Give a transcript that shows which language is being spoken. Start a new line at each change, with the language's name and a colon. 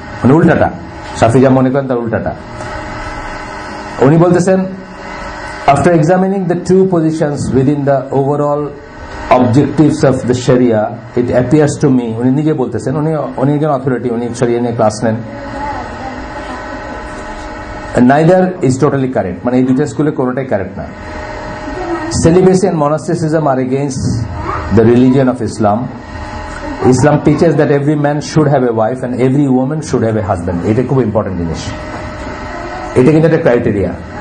Bangla: মানে উল্টাটা, শাফি যা মনে করেন তার উল্টাটা। উনি বলতেছেন,
English: after examining the two positions within the overall objectives of the Sharia, it appears to me,
Bangla: উনি নিজে বলতেছেন, উনি একজন অথরিটি, উনি শরিয়া নিয়ে ক্লাস নেন,
English: neither is totally correct,
Bangla: মানে এই দুইটা স্কুলে কোনোটাই কারেক্ট না।
English: Celibacy and monasticism are against the religion of Islam. Islam teaches that every man should have a wife and every woman should have a husband.
Bangla: এটা খুব important জিনিস, এটা কিন্তু একটা ক্রাইটেরিয়া।